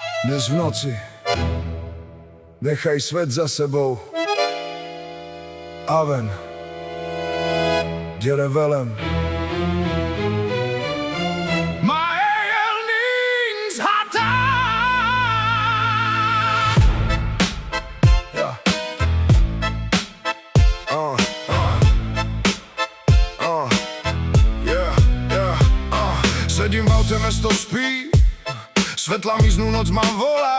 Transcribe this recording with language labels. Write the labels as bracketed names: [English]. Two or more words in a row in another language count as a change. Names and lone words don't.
[Slovak] Dnes v noci nechaj svet za sebou. [Hungarian] Aven, gyere velem. Ma éjjel nincs határ. [Slovak] Ja. Sedím v aute, mesto spí, svetla miznú, noc mám volá.